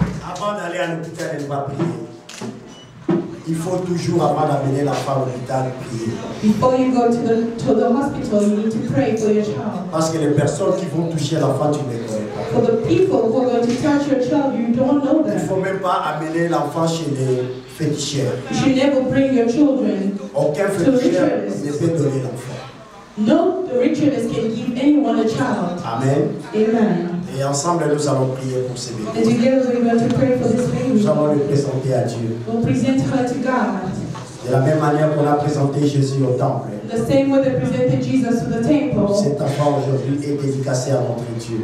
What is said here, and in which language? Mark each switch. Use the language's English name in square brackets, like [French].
[French] Avant d'aller à l'hôpital, elle va prier. Il faut toujours, avant d'amener l'enfant à l'hôpital, prier. [English] Before you go to the hospital, you need to pray for your child. [French] Parce que les personnes qui vont toucher l'enfant, tu ne les connais pas. [English] For the people who are going to touch your child, you don't know [French] Il ne [English] them. [French] faut même pas amener l'enfant chez les féticheurs. [English] You should never bring your children. [French] Aucun féticheur ne peut donner l'enfant. [English] No, the ritualist can give anyone a child. Amen. Amen. [French] Et ensemble, nous allons prier pour ces [English] And [French] bébés. [English] together we're going to pray for this baby. [French] Nous allons le présenter à Dieu. [English] We'll present her to God. [French] De la même manière qu'on a présenté Jésus au temple. [English] The same way they presented Jesus to the temple. [French] Cet enfant aujourd'hui est dédicacé à notre Dieu.